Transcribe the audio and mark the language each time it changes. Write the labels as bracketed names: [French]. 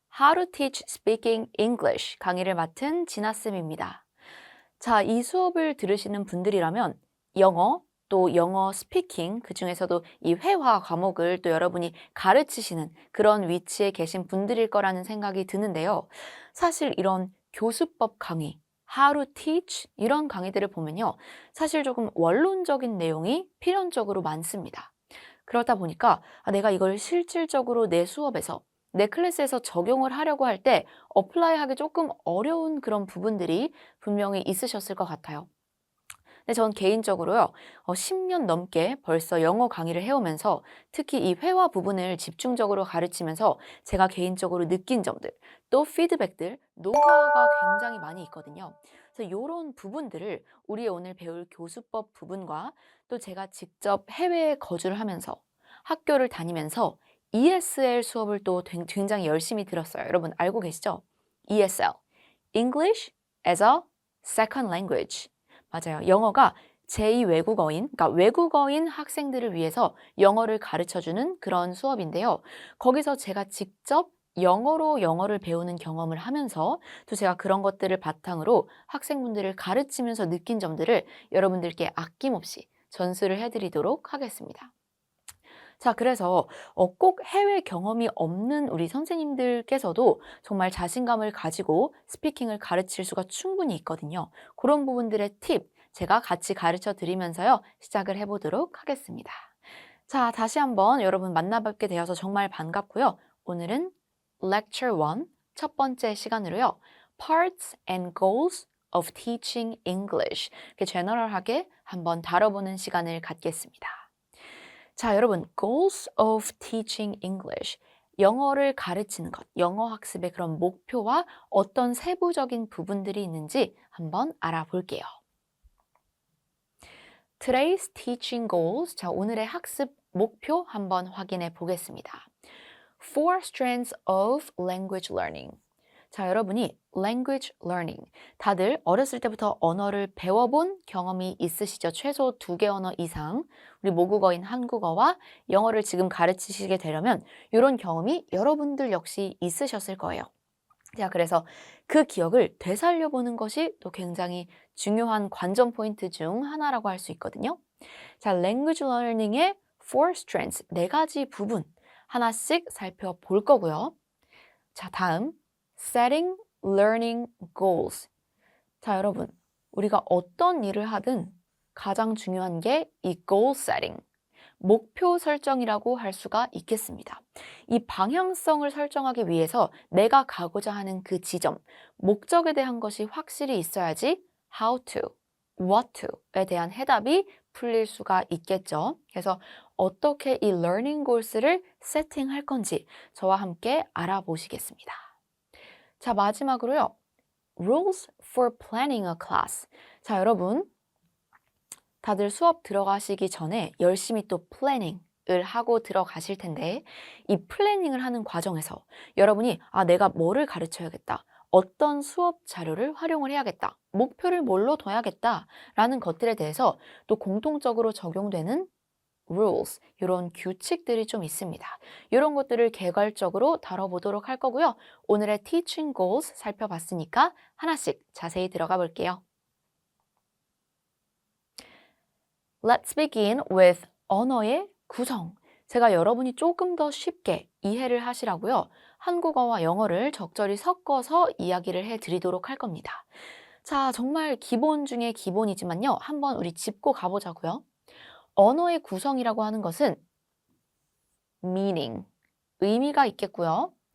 [English] How to Teach Speaking English [Korean] 강의를 맡은 진아쌤입니다. 자, 이 수업을 들으시는 분들이라면 영어, 또 영어 스피킹, 그중에서도 이 회화 과목을 또 여러분이 가르치시는 그런 위치에 계신 분들일 거라는 생각이 드는데요. 사실 이런 교수법 강의, [English] How to Teach [Korean] 이런 강의들을 보면요. 사실 조금 원론적인 내용이 필연적으로 많습니다. 그러다 보니까 내가 이걸 실질적으로 내 수업에서 내 클래스에서 적용을 하려고 할 때 어플라이하기 조금 어려운 그런 부분들이 분명히 있으셨을 것 같아요. 근데 전 개인적으로요, 10년 넘게 벌써 영어 강의를 해오면서 특히 이 회화 부분을 집중적으로 가르치면서 제가 개인적으로 느낀 점들, 또 피드백들, 노하우가 굉장히 많이 있거든요. 그래서 이런 부분들을 우리 오늘 배울 교수법 부분과 또 제가 직접 해외에 거주를 하면서 학교를 다니면서 ESL 수업을 또 굉장히 열심히 들었어요. 여러분 알고 계시죠? [English] ESL, English as a Second Language. [Korean] 맞아요. 영어가 제2 외국어인, 그러니까 외국어인 학생들을 위해서 영어를 가르쳐주는 그런 수업인데요. 거기서 제가 직접 영어로 영어를 배우는 경험을 하면서 또 제가 그런 것들을 바탕으로 학생분들을 가르치면서 느낀 점들을 여러분들께 아낌없이 전수를 해드리도록 하겠습니다. 자, 그래서 꼭 해외 경험이 없는 우리 선생님들께서도 정말 자신감을 가지고 스피킹을 가르칠 수가 충분히 있거든요. 그런 부분들의 팁 제가 같이 가르쳐 드리면서요. 시작을 해보도록 하겠습니다. 자, 다시 한번 여러분 만나뵙게 되어서 정말 반갑고요. 오늘은 Lecture 1 첫 번째 시간으로요. [English] Parts and Goals of Teaching English [Korean] 이렇게 제너럴하게 한번 다뤄보는 시간을 갖겠습니다. [English] 자, 여러분, goals of teaching English. [Korean] 영어를 가르치는 것, 영어 학습의 그런 목표와 어떤 세부적인 부분들이 있는지 한번 알아볼게요. [English] Today's teaching goals. [Korean] 자, 오늘의 학습 목표 한번 확인해 보겠습니다. [English] Four strands of language learning. [Korean] 자, 여러분이 [English] language learning. [Korean] 다들 어렸을 때부터 언어를 배워본 경험이 있으시죠? 최소 2개 언어 이상. 우리 모국어인 한국어와 영어를 지금 가르치시게 되려면 이런 경험이 여러분들 역시 있으셨을 거예요. 자, 그래서 그 기억을 되살려보는 것이 또 굉장히 중요한 관전 포인트 중 하나라고 할 수 있거든요. 자, [English] language learning의 four strands, [Korean] 4가지 부분 하나씩 살펴볼 거고요. [English] 자, 다음 setting learning goals. [Korean] 자, 여러분, 우리가 어떤 일을 하든 가장 중요한 게 이 goal setting, 목표 설정이라고 할 수가 있겠습니다. 이 방향성을 설정하기 위해서 내가 가고자 하는 그 지점, 목적에 대한 것이 확실히 있어야지 [English] how to, what to [Korean] 에 대한 해답이 풀릴 수가 있겠죠. 그래서 어떻게 이 [English] learning goals [Korean] 를 세팅할 건지 저와 함께 알아보시겠습니다. 자, 마지막으로요. [English] Rules for planning a class. [Korean] 자, 여러분, 다들 수업 들어가시기 전에 열심히 또 플래닝을 하고 들어가실 텐데 이 플래닝을 하는 과정에서 여러분이 내가 뭐를 가르쳐야겠다. 어떤 수업 자료를 활용을 해야겠다. 목표를 뭘로 둬야겠다. 라는 것들에 대해서 또 공통적으로 적용되는 rules, 이런 규칙들이 좀 있습니다. 이런 것들을 개괄적으로 다뤄보도록 할 거고요. 오늘의 [English] teaching goals [Korean] 살펴봤으니까 하나씩 자세히 들어가 볼게요. [English] Let's begin with [Korean] 언어의 구성. 제가 여러분이 조금 더 쉽게 이해를 하시라고요. 한국어와 영어를 적절히 섞어서 이야기를 해드리도록 할 겁니다. 자, 정말 기본 중에 기본이지만요. 한번 우리 짚고 가보자고요. 언어의 구성이라고 하는 것은 meaning, 의미가 있겠고요.